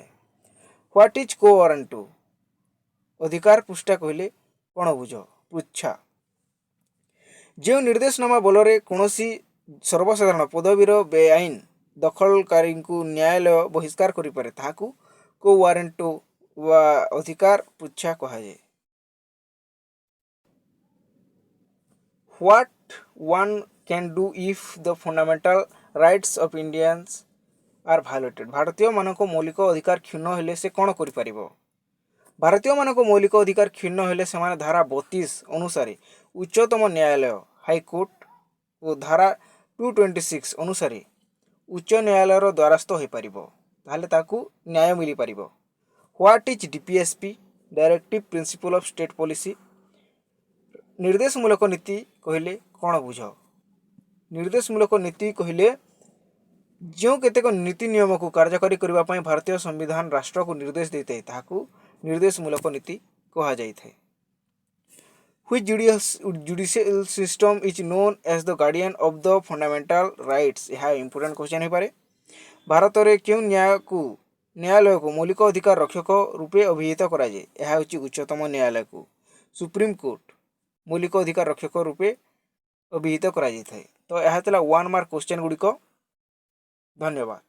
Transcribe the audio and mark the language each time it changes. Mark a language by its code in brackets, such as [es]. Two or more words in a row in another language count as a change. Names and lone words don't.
[en] what is quo warranto? [or] ଅଧିକାର ପୃଷ୍ଠା କହିଲେ କ'ଣ ବୁଝ? ପୃଚ୍ଛା। ଯେଉଁ ନିର୍ଦ୍ଦେଶନାମା ବଳରେ କୌଣସି ସର୍ବସାଧାରଣ ପଦବୀର ବେଆଇନ ଦଖଲକାରୀଙ୍କୁ ନ୍ୟାୟାଳୟ ବହିଷ୍କାର କରିପାରେ ତାହାକୁ କୋ ୱାରେଣ୍ଟୁ ବା ଅଧିକାର ପୃଚ୍ଛା କୁହାଯାଏ। [en] What one can do if the fundamental rights of Indians are violated? [or] ଭାରତୀୟମାନଙ୍କ ମୌଳିକ ଅଧିକାର କ୍ଷୁଣ୍ଣ ହେଲେ ସେ କ'ଣ କରିପାରିବ? ଭାରତୀୟମାନଙ୍କ ମୌଳିକ ଅଧିକାର କ୍ଷୁଣ୍ଣ ହେଲେ ସେମାନେ ଧାରା 32 ଅନୁସାରେ ଉଚ୍ଚତମ ନ୍ୟାୟାଳୟ ହାଇକୋର୍ଟ ଓ ଧାରା 226 ଅନୁସାରେ ଉଚ୍ଚ ନ୍ୟାୟାଳୟର ଦ୍ୱାରସ୍ଥ ହୋଇପାରିବ। ତାହେଲେ ତାକୁ ନ୍ୟାୟ ମିଳିପାରିବ। [en] what is DPSP? directive principle of state policy. [or] ନିର୍ଦ୍ଦେଶମୂଳକ ନୀତି କହିଲେ କ'ଣ ବୁଝ? ନିର୍ଦ୍ଦେଶମୂଳକ ନୀତି କହିଲେ ଯେଉଁ କେତେକ ନୀତି ନିୟମକୁ କାର୍ଯ୍ୟକାରୀ କରିବା ପାଇଁ ଭାରତୀୟ ସମ୍ବିଧାନ ରାଷ୍ଟ୍ରକୁ ନିର୍ଦ୍ଦେଶ ଦେଇଥାଏ ତାହାକୁ ନିର୍ଦ୍ଦେଶମୂଳକ ନୀତି କୁହାଯାଇଥାଏ। [en] Which judicial system is known as the guardian of the fundamental rights? [or] ଏହା [en] important question [or] ହେଇପାରେ। ଭାରତରେ କେଉଁ ନ୍ୟାୟାଳୟକୁ ମୌଳିକ ଅଧିକାର ରକ୍ଷକ ରୂପେ ଅଭିହିତ କରାଯାଏ? ଏହା ହେଉଛି ଉଚ୍ଚତମ ନ୍ୟାୟାଳୟକୁ ସୁପ୍ରିମକୋର୍ଟ ମୌଳିକ ଅଧିକାର ରକ୍ଷକ ରୂପେ ଅଭିହିତ କରାଯାଇଥାଏ। ତ ଏହା ଥିଲା 1 [en] mark question [or] ଗୁଡ଼ିକ। ଧନ୍ୟବାଦ।